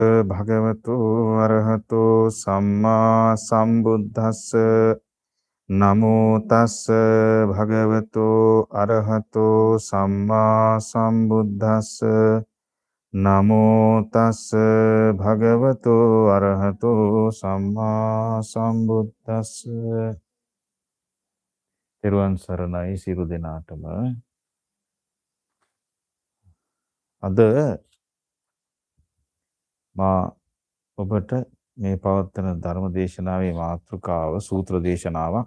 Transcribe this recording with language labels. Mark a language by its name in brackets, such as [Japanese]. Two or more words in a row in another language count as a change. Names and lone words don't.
[Pali] භගවතු අරහතෝ සම්මා සම්බුද්දස්ස නමෝ තස්ස භගවතු අරහතෝ සම්මා සම්බුද්දස්ස නමෝ තස්ස භගවතු අරහතෝ සම්මා සම්බුද්දස්ස. [Sinhala] තෙරුවන් සරණයි සියලු දෙනාටම. අද මා ඔබට මේ පවත්වන ධර්ම දේශනාවේ මාතෘකාව සූත්‍ර දේශනාවක්.